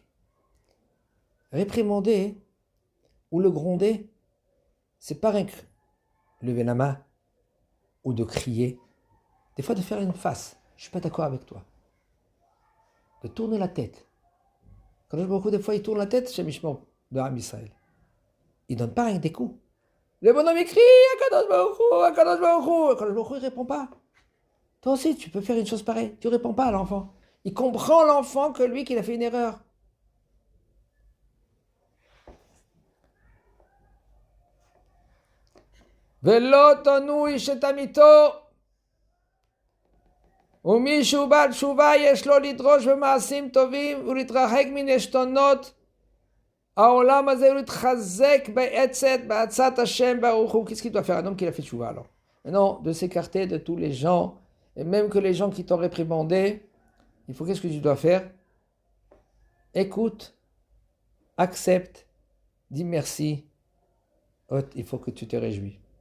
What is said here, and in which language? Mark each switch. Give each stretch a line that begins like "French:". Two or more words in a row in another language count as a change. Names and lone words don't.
French: Réprimander ou le gronder, c'est pas rien que lever la main ou de crier. Des fois, de faire une face. Je ne suis pas d'accord avec toi. De tourner la tête. Quand je vois beaucoup, des fois, il tourne la tête chez Mishmor de Am Israël. Il ne donne pas rien que des coups. Le bonhomme écrit
Hebrew: הקדוש ברוך הוא, הקדוש ברוך הוא. הקדוש ברוך הוא,
French: il ne répond pas. Toi aussi, tu peux faire une chose pareille. Tu ne réponds pas à l'enfant. Il comprend l'enfant que lui, qu'il a fait une erreur.
Hebrew: ולא תונו איש את עמיתו. ומישהו בעל תשובה יש לו לדרוש במעשים טובים ולהתרחק מן עשתונות העולם הזה ולהתחזק בעצת השם ברוך הוא.
French: Qu'est-ce qu'il doit faire un homme qui a fait tchouva alors? Non, de s'écarter de tous les gens, et même que les gens qui t'ont réprimandé, il faut qu'est-ce que tu dois faire? Écoute, accepte, dis merci, il faut que tu te réjouis.